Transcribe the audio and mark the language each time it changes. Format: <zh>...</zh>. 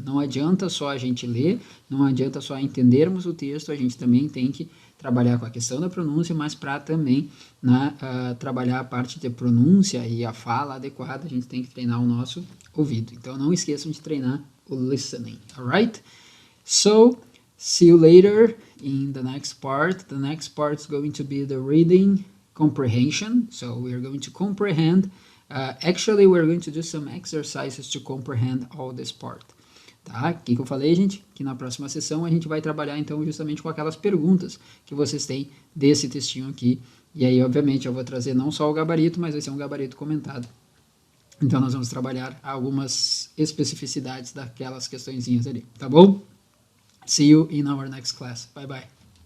<pt>Não adianta só a gente ler, não adianta só entendermos o texto, a gente também tem que trabalhar com a questão da pronúncia, mas para também trabalhar a parte de pronúncia e a fala adequada, a gente tem que treinar o nosso ouvido. Então não esqueçam de treinar o listening, alright?</pt> <en>So, see you later in the next part. The next part is going to be the reading comprehension. So we are going to comprehend. Actually, we're going to do some exercises to comprehend all this part.</en> <pt>Tá? O que eu falei, gente? Que na próxima sessão a gente vai trabalhar, então, justamente com aquelas perguntas que vocês têm desse textinho aqui. E aí, obviamente, eu vou trazer não só o gabarito, mas vai ser um gabarito comentado. Então, nós vamos trabalhar algumas especificidades daquelas questõezinhas ali, tá bom?</pt> <en>See you in our next class. Bye, bye.</en>